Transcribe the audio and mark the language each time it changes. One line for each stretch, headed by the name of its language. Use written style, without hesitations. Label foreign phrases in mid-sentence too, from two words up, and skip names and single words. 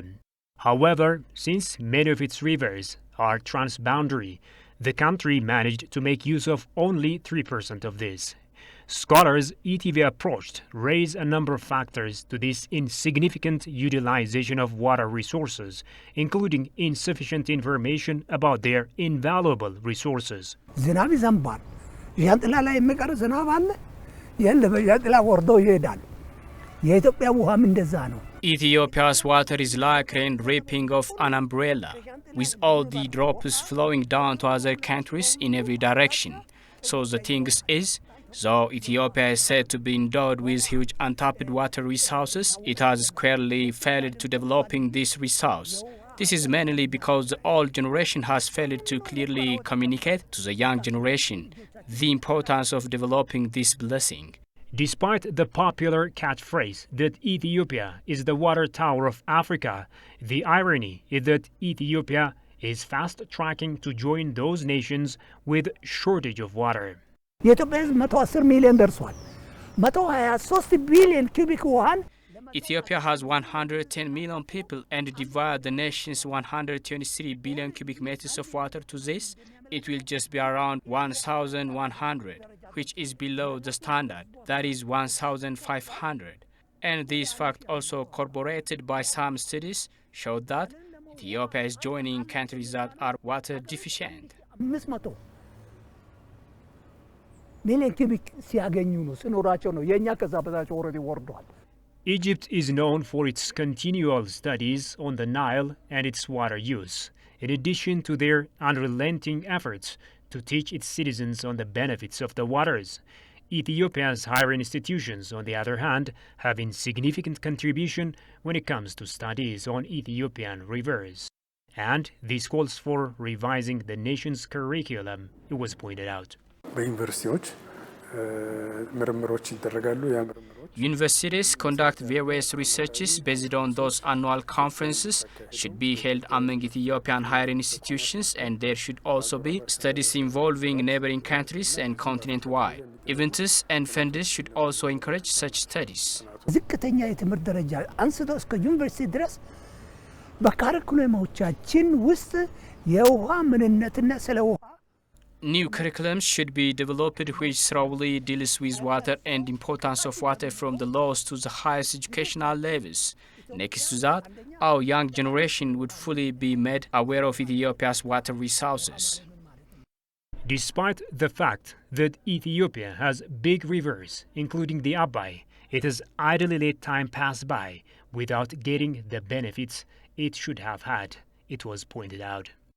English: However, since many of its rivers are transboundary, the country managed to make use of only 3% of this. Scholars ETV approached raise a number of factors to this insignificant utilization of water resources, including insufficient information about their invaluable resources.
Amharic: ዝናብ ይዘንባል። ዣንጥላ ላይ የሚቀር ዝናብ አለ። የለም ዣንጥላ ወርዶ ይሄዳል። የኢትዮጵያ ውሃም እንደዛ ነው።
English: Ethiopia's water is like rain dripping off an umbrella, with all the drops flowing down to other countries in every direction. So the thing is, though Ethiopia is said to be endowed with huge untapped water resources, it has squarely failed to developing this resource. This is mainly because the old generation has failed to clearly communicate to the young generation the importance of developing this blessing. Despite the popular catchphrase that Ethiopia is the water tower of Africa, the irony is that Ethiopia is fast-tracking to join those nations with shortage of water.
Amharic: የኢትዮጵያ ሕዝብ 110 ሚሊዮን ደርሷል። 123 ቢሊዮን ኩቢክ ውሃን
English: Ethiopia has 110 million people and divide the nation's 123 billion cubic meters of water to this, it will just be around 1,100, which is below the standard, that is 1,500. And this fact also corroborated by some studies showed that Ethiopia is joining countries that are water deficient.
Amharic: 500 ሚሊዮን ኩቢክ ሲያገኙ ነው ሲኖራቸው ነው የኛ ከዛ በታች ኦልሬዲ ወርዷል።
English: Egypt is known for its continual studies on the Nile and its water use, in addition to their unrelenting efforts to teach its citizens on the benefits of the waters. Ethiopia's higher institutions, on the other hand, have insignificant contribution when it comes to studies on Ethiopian rivers. And this calls for revising the nation's curriculum, it was pointed out.
Amharic: በዩኒቨርሲቲዎች ምርምሮች ይደረጋሉ። ያ ምርምሮች
English: Universities conduct various researches based on those annual conferences should be held among Ethiopian higher institutions, and there should also be studies involving neighboring countries and continent-wide. Events and funds should also encourage such studies.
Amharic: ዝቅተኛ የትምህርት ደረጃ አንስቶ እስከ ዩኒቨርሲቲ ድረስ በካሪኩለሞቻችን ውስጥ የውሃ ምንነትና ስለ ውሃ
English: New curriculums should be developed which thoroughly deals with water and importance of water from the lowest to the highest educational levels. Next to that, our young generation would fully be made aware of Ethiopia's water resources. Despite the fact that Ethiopia has big rivers, including the Abai, it has idly let time pass by without getting the benefits it should have had, it was pointed out.